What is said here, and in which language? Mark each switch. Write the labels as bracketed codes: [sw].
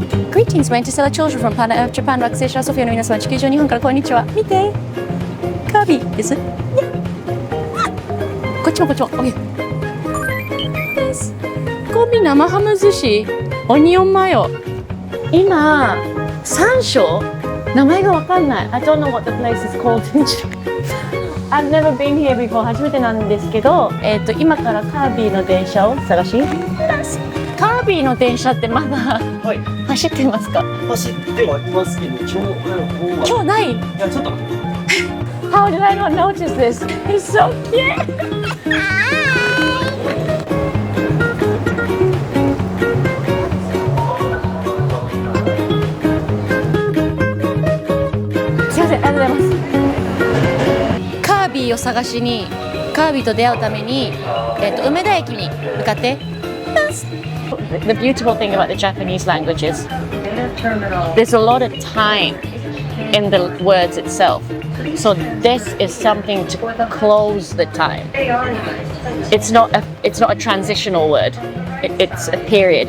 [en] Greetings, my Shala children from Planet Earth, Japan, [ja] 惑星シャラソフィアの皆様、地球上日本からこんにちは。見て、カービィです。こっちもこっちも。OK。コンビ生ハム寿司、オニオンマヨ。今、3章名前がわかんない。 [en] I don't know what the place is called. I've never been here before. [ja] 初めてなんですけど、今からカービィの電車を探します。カービィの電車ってまだ、走ってますか？走ってはいますけど、今日ない？いや、ちょっと待って。 [en] How did I not notice this? It's so cute. [ja] すいません、ありがとうございます。カービィを探しに、カービィと出会うために、梅田駅に向かってます。 [en] The beautiful thing about the Japanese language is there's a lot of time in the words itself. So this is something to close the time. It's not a transitional word. It's a period.